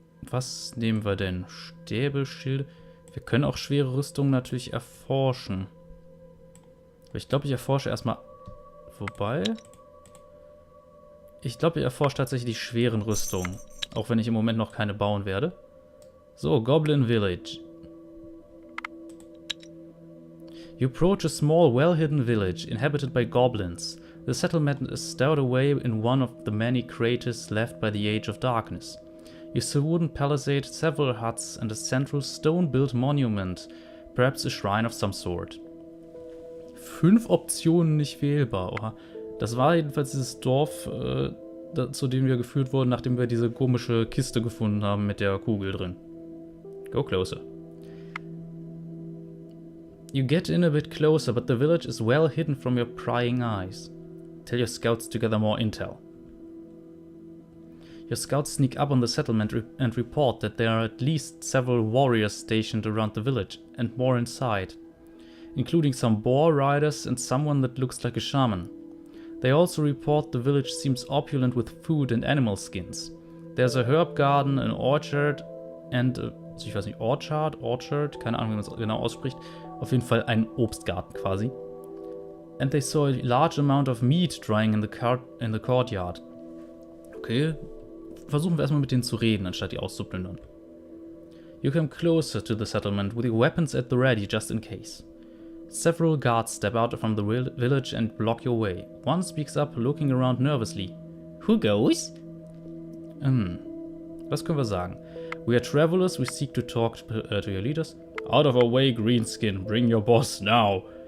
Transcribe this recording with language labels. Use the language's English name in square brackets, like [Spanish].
[German] Was nehmen wir denn? Stäbe, Schilde. Wir können auch schwere Rüstungen natürlich erforschen. Aber ich glaube, ich erforsche erstmal... Wobei... Ich glaube, ich erforsche tatsächlich die schweren Rüstungen. Auch wenn ich im Moment noch keine bauen werde. So, Goblin Village. [English] You approach a small, well-hidden village inhabited by goblins. The settlement is stowed away in one of the many craters left by the Age of Darkness. You see a wooden palisade, several huts, and a central stone-built monument, perhaps a shrine of some sort. [German] 5 Optionen nicht wählbar. Oha. Das war jedenfalls dieses Dorf, zu dem wir geführt wurden, nachdem wir diese komische Kiste gefunden haben mit der Kugel drin. [English] Go closer. You get in a bit closer, but the village is well hidden from your prying eyes. Tell your scouts to gather more intel. Your scouts sneak up on the settlement and report that there are at least several warriors stationed around the village, and more inside, including some boar riders and someone that looks like a shaman. They also report the village seems opulent with food and animal skins. There's a herb garden, an orchard and [German] ich weiß nicht, Orchard, keine Ahnung, wie man es genau ausspricht. Auf jeden Fall ein Obstgarten quasi. [English] And they saw a large amount of meat drying in the courtyard. [German] Okay, versuchen wir erstmal mit denen zu reden, anstatt die auszuplündern. [English] You come closer to the settlement with your weapons at the ready just in case. Several guards step out from the village and block your way. One speaks up, looking around nervously. Who goes? [German] Was können wir sagen? [English] We are travelers, we seek to talk to your leaders. Out of our way, Greenskin, bring your boss now.